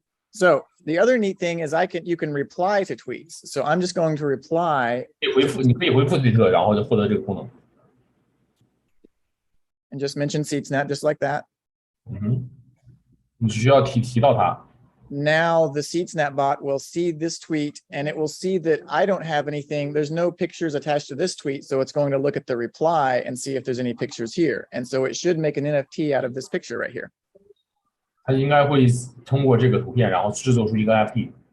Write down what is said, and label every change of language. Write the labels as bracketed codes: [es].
[en] So the other neat thing is you can reply to tweets. So I'm just going to reply. [zh] 你可以回复推特，然后就获得这个功能。 [en] And just mention SeedSnap just like that. [zh] 你只需要提到它。 [en] now the SeedSnap bot will see this tweet and it will see that I don't have anything. There's no pictures attached to this tweet. So it's going to look at the reply and see if there's any pictures here. And so it should make an NFT out of this picture right here. [zh] 它应该会通过这个图片，然后制作出一个 NFT。